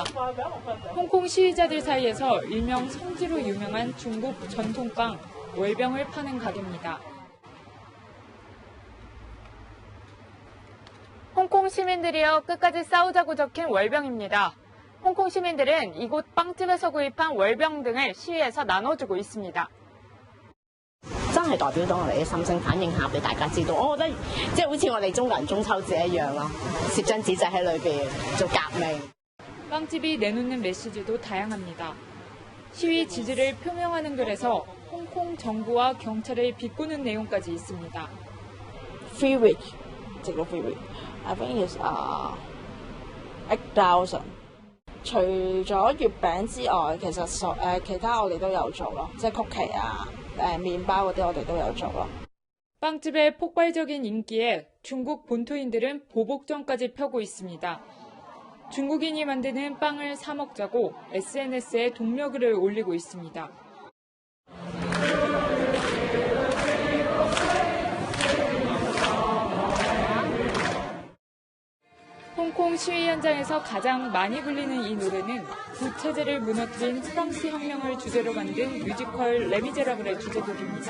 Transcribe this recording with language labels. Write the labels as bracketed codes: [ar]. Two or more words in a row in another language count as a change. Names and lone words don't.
[ko] 홍콩 시위자들 사이에서 일명 성지로 유명한 중국 전통빵 월병을 파는 가게입니다. 홍콩 시민들이여 끝까지 싸우자고 적힌 월병입니다. 홍콩 시민들은 이곳 빵집에서 구입한 월병 등을 시위에서 나눠주고 있습니다. [yue] 真係代表到我哋嘅心聲，反映下俾大家知道。我覺得即係好似我哋中國人中秋節一樣咯，攝張紙仔喺裏邊做革命。 [ko] 빵집이 내놓는 메시지도 다양합니다. 시위 지지를 표명하는 글에서 홍콩 정부와 경찰을 비꼬는 내용까지 있습니다. [en] Free week，直到 free week，I think is 8,000。 [yue] 除咗月餅之外，其實其他我哋都有做咯，即係曲奇啊。麵包嗰啲我哋都有做咯。 [ko] 빵집의 폭발적인 인기에 중국 본토인들은 보복전까지 펴고 있습니다. 중국인이 만드는 빵을 사 먹자고 SNS에 동료글을 올리고 있습니다. 홍콩 시위 현장에서 가장 많이 불리는 이 노래는 구체제를 무너뜨린 프랑스 혁명을 주제로 만든 뮤지컬 레미제라블의 주제곡입니다.